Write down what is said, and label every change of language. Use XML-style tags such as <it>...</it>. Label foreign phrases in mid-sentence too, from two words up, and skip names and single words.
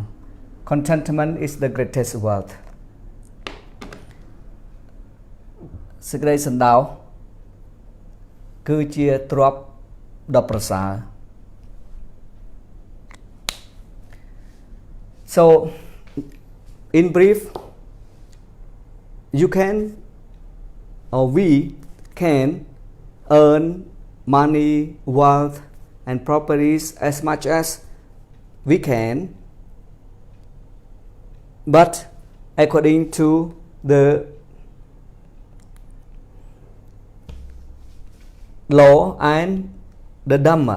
<en>Contentment is the greatest wealth.</en> <km>សេចក្តីសន្តោសគឺជាទ្រព្យដ៏ប្រសើរ</km> <en>So in brief, you can or we can earn money, wealth and properties as much as we can, but according to the law and the Dharma.</en>